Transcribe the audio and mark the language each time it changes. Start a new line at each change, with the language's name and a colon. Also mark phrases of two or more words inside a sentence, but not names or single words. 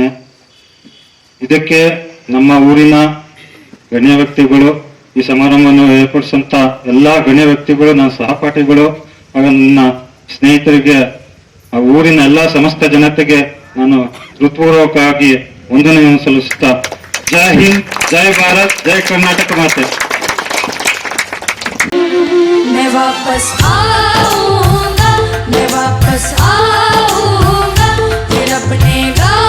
Kannada: ಇದಕ್ಕೆ ನಮ್ಮ ಊರಿನ ಗಣ್ಯ ವ್ಯಕ್ತಿಗಳು, ಈ ಸಮಾರಂಭವನ್ನು ಏರ್ಪಡಿಸುವಂತ ಎಲ್ಲಾ ಗಣ್ಯ ವ್ಯಕ್ತಿಗಳು, ನನ್ನ ಸಹಪಾಠಿಗಳು ಹಾಗೂ ನನ್ನ ಸ್ನೇಹಿತರಿಗೆ, ಆ ಊರಿನ ಎಲ್ಲಾ ಸಮಸ್ತ ಜನತೆಗೆ ನಾನು ಹೃತ್ಪೂರ್ವಕವಾಗಿ ವಂದನೆಯನ್ನು ಸಲ್ಲಿಸುತ್ತಾ
Hindi: जय हिंद, जय भारत,
Kannada: ಜೈ ಕರ್ನಾಟಕ ಮಾತೆ.
Hindi: मैं वापस आऊंगा, मैं वापस आऊंगा, फिर अपने